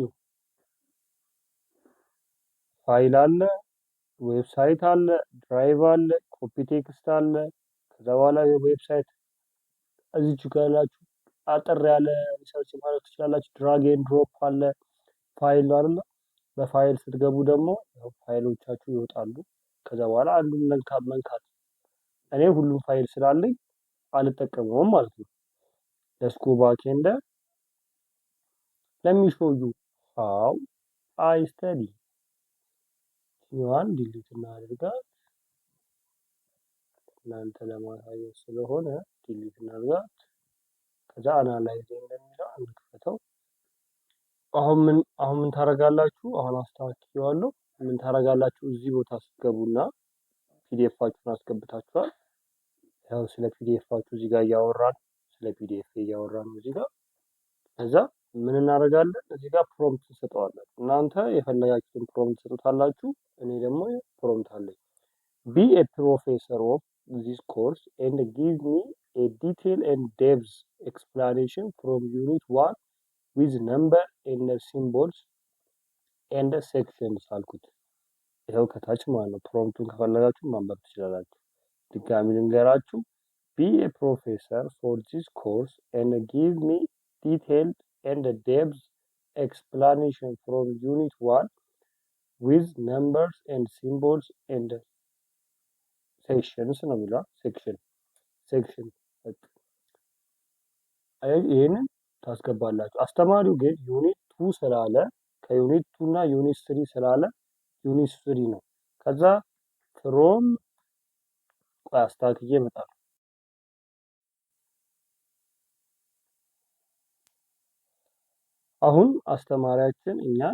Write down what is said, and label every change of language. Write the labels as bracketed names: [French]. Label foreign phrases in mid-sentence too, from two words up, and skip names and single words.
[Amharic] ፋይል አለ፣ ዌብሳይት አለ፣ ድራይቭ አለ፣ [English] copy text [Amharic] አለ። ከዛ በኋላ የዌብሳይት እዚች ጋር ያላችሁ አጠር ያለ ሪሰርች ማለት ትችላላችሁ። [English] drag and drop [Amharic] አለ። ፋይል አይደለ? በፋይል ስትገቡ ደግሞ ፋይሎቻችሁ ይወጣሉ። ከዛ በኋላ አንዱን መንካት እኔ ሁሉም ፋይል ስላለኝ አልጠቀመውም ማለት ነው። [English] let's go back and let me show you how I study [Amharic] ያን ዲሊት እናድርጋት እናንተ ለማሳየት ስለሆነ ዲሊት እናድርጋት። ከዛ አናላይዝ እንደሚለው እንክፈተው። አሁን ምን ታረጋላችሁ? አሁን አስተካክየዋለሁ። ምን ታረጋላችሁ? እዚህ ቦታ ስትገቡና ፒዲኤፋችሁን አስገብታችኋል። ያው ስለ ፒዲኤፋችሁ እዚህ ጋር እያወራን ስለ ፒዲኤፍ እያወራን እዚህ ጋር ከዛ ምን እናደርጋለን? እዚህ ጋር ፕሮምፕት እንሰጠዋለን። እናንተ የፈለጋችሁትን ፕሮምፕት ትሰጡታላችሁ። እኔ ደግሞ ፕሮምፕት አለኝ። [English] be a professor of this course and give me a detailed and depth explanation from unit 1 with number and symbols and sections [Amharic] አልኩት። ይኸው ከታች ማለት ነው። ፕሮምፕቱን ከፈለጋችሁ ማንበብ ትችላላችሁ። ድጋሚ ልንገራችሁ። [English] be a professor for this course and give me detailed and depth explanation from unit 1 with numbers and symbols and sections [Amharic] ነው የሚለው ሴክሽን ይህንን ታስገባላችሁ። አስተማሪው ግን ዩኒት 2 ስላለ ከዩኒት 2 እና ዩኒት 3 ስላለ ዩኒት 3 ነው። ከዛ ፍሮም አስተካክዬ እመጣለሁ። አሁን አስተማሪያችን እኛን